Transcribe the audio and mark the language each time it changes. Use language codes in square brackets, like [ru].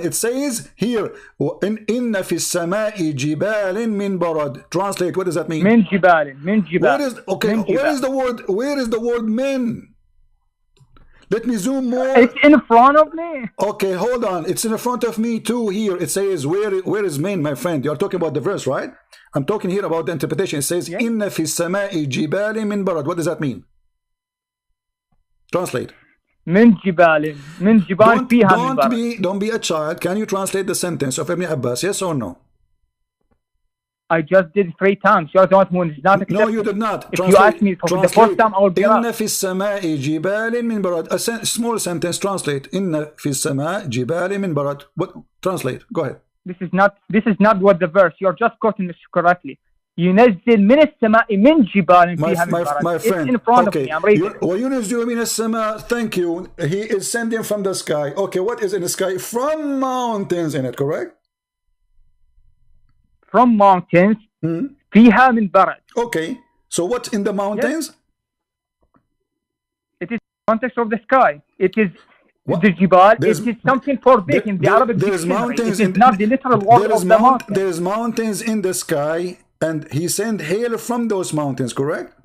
[en] It says here, [ar] إِنَّ فِي السَّمَاءِ جِبَالٍ مِّن بَرَدٍ. [en] Translate. What does that mean? [ar] من جبال. [en] Where is the word? Where is the word min? Let me zoom more. It's in front of me. Okay, hold on. It's in front of me too. Here it says, where is min, my friend? You're talking about the verse, right? I'm talking here about the interpretation. It says, [ar] Inna fi samai jibali min barad. [en] What does that mean? Translate. [ar] Min jibal fiha min barad. [en] Don't be a child. Can you translate the sentence of Ibn Abbas? Yes or no? I just did 3 times. You're the one who is not accepting. No, you did not. If you ask me for the first time, I will be [ar] Inna fi samai jibalin min barad. [en] A small sentence. Translate. [ar] Inna fi samai jibalin min barad. [en] What? Translate. Go ahead. This is not what the verse. You're just quoting this correctly. [ar] ينزل من السماء من جبال فيها من برد. [en] My friend. It's in front of me. I'm reading. [ar] وينزل من السماء. [en] Thank you. He is sending from the sky. Okay, what is in the sky? From mountains in it, correct? From mountains [ar] فيها من برد. [en] Okay, so what's in the mountains? Yes. It is the context of the sky. It is the jibal. It is something forbidden in the Arabic dictionary. It is not the literal word of the mountain. There's mountains in the sky, and he sent hail from those mountains, correct?